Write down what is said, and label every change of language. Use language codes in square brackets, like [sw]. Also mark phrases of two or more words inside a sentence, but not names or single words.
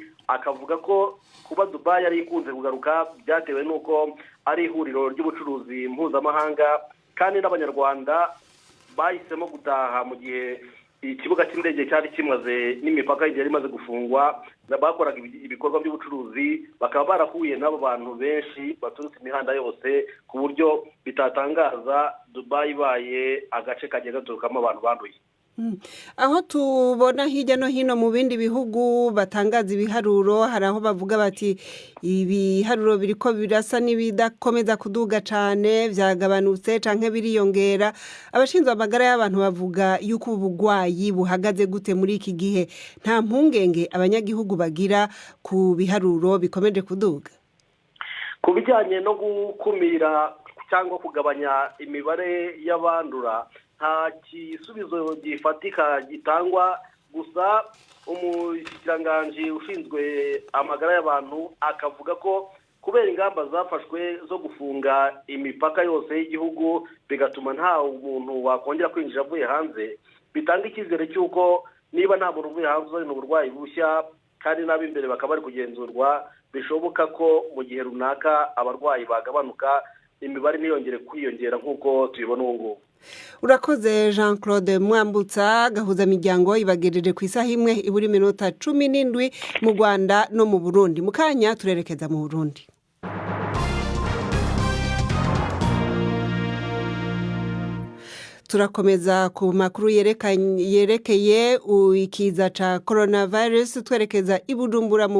[rw] Akavuga ko kuba Dubai ari ikunze kugaruka byatewe n'uko ari ihuriro ry'ubucuruzi mpuzamahanga, kandi n'abanyarwanda bahisemo gutaha mu gihe ikibuga cy'indege cyari kimaze n'imipaka yari imaze gufungwa, bakoraga ibikorwa by'ubucuruzi, bakaba barahuye n'abo bantu benshi baturutse imihanda yose ku buryo bitatangaza Dubai baye agace kagenda gaturukamo abantu banduye. [rn] Aho tubona hirya no hino mu bindi bihugu batangaza ibiharuro, hari aho bavuga bati ibiharuro biriko birasa n'ibidakomeza kuduga cyane, byagabanutse canke biriyongera. Abashinzwe amagara y'abantu bavuga yuko ubugwayi buhagaze gute muri iki gihe? Nta mpungenge abanyagihugu bagira ku biharuro bikomeje kuduga? [rw] Ku bijyanye no gukumira cyangwa kugabanya imibare y'abandura, nta gisubizo gifatika gitangwa, gusa umushikiranganji ushinzwe amagara y'abantu akavuga ko kubera ingamba zafashwe zo gufunga imipaka yose y'igihugu bigatuma nta umuntu wakongera kwinjira avuye hanze, bitanga icyizere cy'uko niba nta muntu uvuye hanze ni uburwayi bushya kandi n'ab'imbere bakaba bari kugenzurwa, bishoboka ko mu gihe runaka abarwayi bagabanuka, imibare ntiyongere kwiyongera nk'uko tubibona ubu ngubu. Urakoze Jean Claude Mwambutsa. Gahuza miryango ibagejeje ku isaha imwe iburi minota 17 mu Rwanda no mu Burundi. [rn] Mu kanya turerekeza mu Burundi. Turakomeza ku makuru yerekeye ikiza ca coronavirus, twerekeza i Bujumbura mu